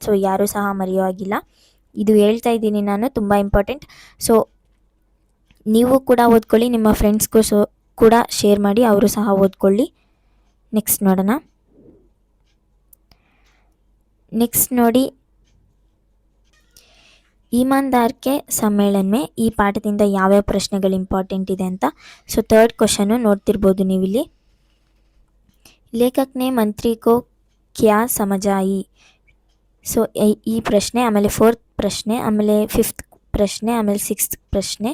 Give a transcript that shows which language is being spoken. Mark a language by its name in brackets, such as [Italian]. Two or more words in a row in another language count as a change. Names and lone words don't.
[Kannada] ಸೊ ಯಾರೂ ಸಹ ಮರೆಯೋ ಆಗಿಲ್ಲ, ಇದು ಹೇಳ್ತಾ ಇದ್ದೀನಿ ನಾನು, ತುಂಬ ಇಂಪಾರ್ಟೆಂಟ್. ಸೊ ನೀವು ಕೂಡ ಓದ್ಕೊಳ್ಳಿ, ನಿಮ್ಮ ಫ್ರೆಂಡ್ಸ್ಗೂ ಕೂಡ ಶೇರ್ ಮಾಡಿ, ಅವರು ಸಹ ಓದ್ಕೊಳ್ಳಿ. ನೆಕ್ಸ್ಟ್ ನೋಡೋಣ. ನೆಕ್ಸ್ಟ್ ನೋಡಿ, [Hindi] ईमानदार के सम्मेलन में [Kannada] ಈ ಪಾಠದಿಂದ ಯಾವ್ಯಾವ ಪ್ರಶ್ನೆಗಳು ಇಂಪಾರ್ಟೆಂಟ್ ಇದೆ ಅಂತ. ಸೊ 3rd ಕ್ವಶನ್ನು ನೋಡ್ತಿರ್ಬೋದು ನೀವಿಲ್ಲಿ, [Hindi] लेखकने मंत्री को क्या समझाई. [Kannada] ಸೊ ಈ ಪ್ರಶ್ನೆ, ಆಮೇಲೆ 4th ಪ್ರಶ್ನೆ, ಆಮೇಲೆ 5th ಪ್ರಶ್ನೆ, ಆಮೇಲೆ 6th ಪ್ರಶ್ನೆ.